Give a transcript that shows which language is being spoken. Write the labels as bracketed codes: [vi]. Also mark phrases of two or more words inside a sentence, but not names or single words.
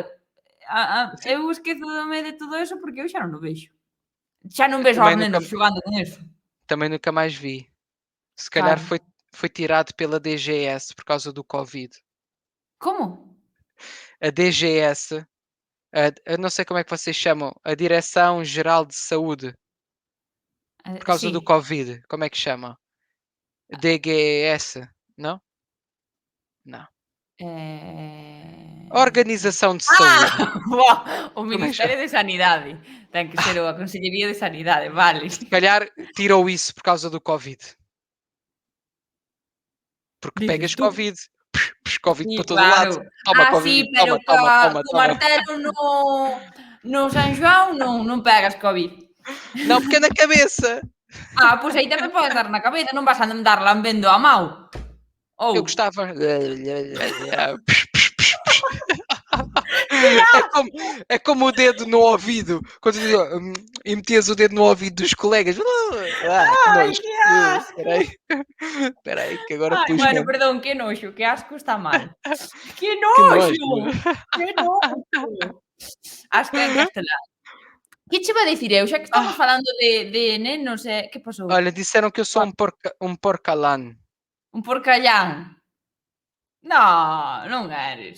[pt] Sim, [gl] eu esquézome de todo eso porque eu xa non o vexo. Xa non vexo aos [pt] também nunca [gl] nenos xogando con eso. [pt] também nunca mais vi. Se calhar [gl] Claro. [pt] foi tirado pela DGS por causa do Covid. [gl] Como? [pt] A DGS, eu não sei como é que vocês chamam, a Direção-Geral de Saúde, por causa do [gl] Sí. [pt] Covid, como é que chama? DGS, não? Não. Eh... Organização de Ah! Saúde, [gl] Buah, o [pt] como é que chama? [gl] Ministerio de Sanidade. Ten que ser a Consellería de Sanidade, vale. [pt] Se calhar tirou isso por causa do Covid, porque [gl] Dices [pt] pegas [gl] tú. [pt] Covid, Covid para [gl] Sí, [pt] todo lado. [gl] claro. [pt] Toma Ah, Covid, [gl] sí, pero [pt] toma, toma, toma, [gl] co [pt] toma. [gl] martelo no San Xoán non pegas covid. [pt] Não, porque é na cabeça. [gl] Pois aí tamén podes dar na cabeza, non vas a andar lambendo a mau. [pt] Ou Eu gostava. É cuidado! como, é como o dedo no ouvido. Quando e metias o dedo no ouvido dos colegas. [gl] Que Ai, [pt] nojo. [gl] que [pt] Espera [gl] asco! [pt] aí. Espera aí, que agora Ai, pus [gl] bueno, [pt] mesmo. [gl] perdón, que noxo, que asco está mal. Que [pt] Que nojo. [gl] noxo! Que noxo! Asco é en castelán. Que che iba a dicir eu? Xa que estamos Ah, falando de nenos, que pasou? [pt] olha, disseram que eu sou um porcalã. [gl] Un porcallán. No, non eres.